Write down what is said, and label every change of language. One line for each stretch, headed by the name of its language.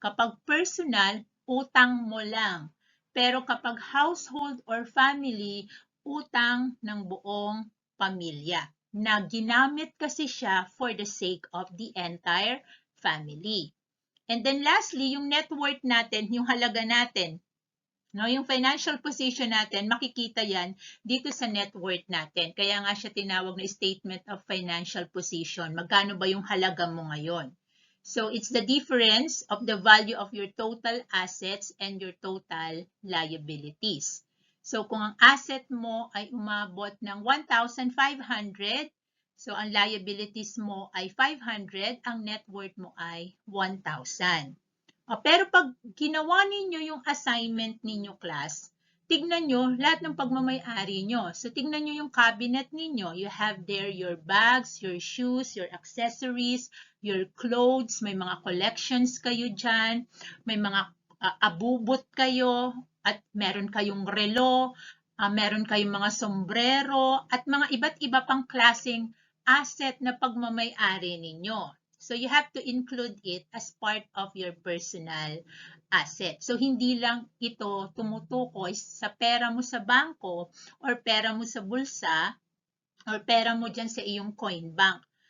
Filipino: Kapag personal, utang mo lang. Pero kapag household or family, utang ng buong pamilya na ginamit kasi siya
English: for the sake of the entire family. And then lastly,
Filipino: yung net worth natin, yung halaga natin. No, yung financial position natin, makikita yan dito sa net worth natin. Kaya nga siya tinawag na statement of financial position. Magkano ba yung halaga mo ngayon?
English: So, it's the difference of the value of your total assets and your total liabilities.
Filipino: So, kung ang asset mo ay umabot ng 1,500, so ang liabilities mo ay 500, ang net worth mo ay 1,000. Pero pag ginawa ninyo yung assignment ninyo, class, tignan nyo lahat ng pagmamay-ari nyo. So, tignan nyo yung cabinet ninyo.
English: You have there your bags, your shoes, your accessories, your clothes,
Filipino: may mga collections kayo dyan, may mga abubot kayo, at meron kayong relo, meron kayong mga sombrero, at mga iba't iba pang klaseng asset na pagmamay-ari ninyo.
English: So, you have to include it as part of your personal asset.
Filipino: So, hindi lang ito tumutukoy sa pera mo sa bangko or pera mo sa bulsa or pera mo dyan sa iyong coin bank.